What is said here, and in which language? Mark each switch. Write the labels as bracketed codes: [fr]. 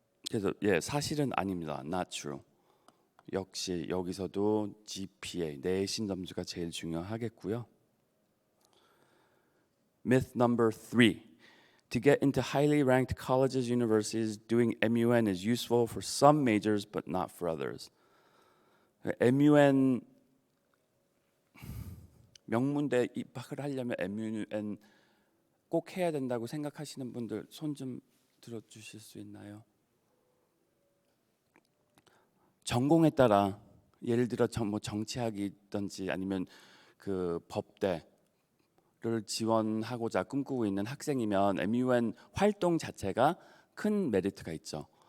[ko] 그래서 사실은 아닙니다. [en] Not true. [ko] 역시 여기서도 GPA 내신 점수가 제일 중요하겠고요. [en] Myth number 3. To get into highly ranked colleges, universities, doing MUN is useful for some majors but not for others. [ko] MUN 명문대 입학을 하려면 MUN 꼭 해야 된다고 생각하시는 분들 손 좀 들어주실 수 있나요? 전공에 따라 예를 들어 정치학이든지 아니면 그 법대 를 지원하고자 꿈꾸고 있는 학생이면 MUN 활동 자체가 큰 메리트가 있죠.